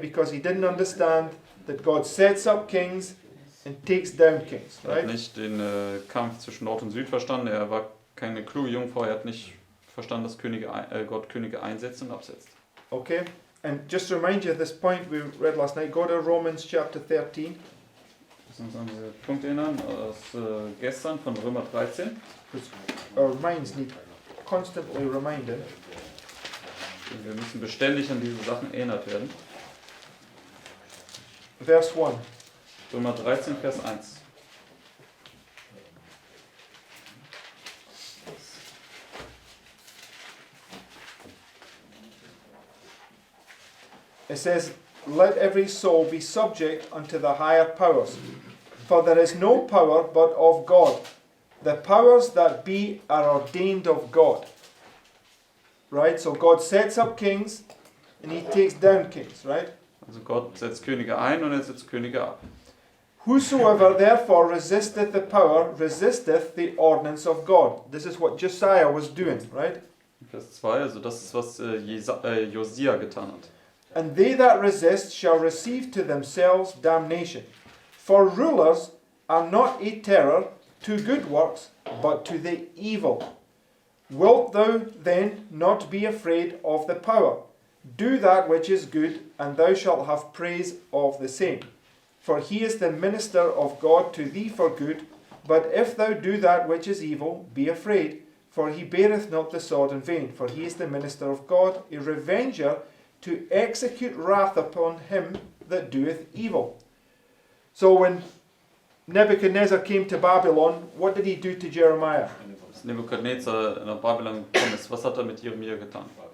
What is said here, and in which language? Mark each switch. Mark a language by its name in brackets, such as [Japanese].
[English] Because he didn't understand that God sets up kings and takes down kings, [German] Er hat [English] right? [German] nicht den Kampf zwischen Nord und Süd verstanden. Er war keine kluge Jungfrau. Er hat nicht verstanden, dass Gott Könige einsetzt und absetzt. [English] Okay? And just to remind you of this point we read last night, go to Romans chapter 13. [German] Lass uns an diese Punkte erinnern aus gestern von Römer 13. [English] Our minds need constantly reminded. [German] Wir müssen beständig an diese Sachen erinnert werden. [English] Verse 1. [German] Römer 13, Vers 1. [English] It says, Let every soul be subject unto the higher powers, for there is no power but of God. The powers that be are ordained of God. Right? So God sets up kings and he takes down kings, right? [German] Also Gott setzt Könige ein und er setzt Könige ab. [English] Whosoever therefore resisteth the power, resisteth the ordinance of God. This is what Josiah was doing, right? [German] Vers 2, also das ist, was Josia getan hat. [English] And they that resist shall receive to themselves damnation. For rulers are not a terror to good works, but to the evil. Wilt thou then not be afraid of the power? Do that which is good, and thou shalt have praise of the same. For he is the minister of God to thee for good. But if thou do that which is evil, be afraid, for he beareth not the sword in vain. For he is the minister of God, a revenger, to execute wrath upon him that doeth evil. So when Nebuchadnezzar came to Babylon, what did he do to Jeremiah? [German] Als Nebukadnezar nach Babylon gekommen ist, was hat er mit Jeremia getan?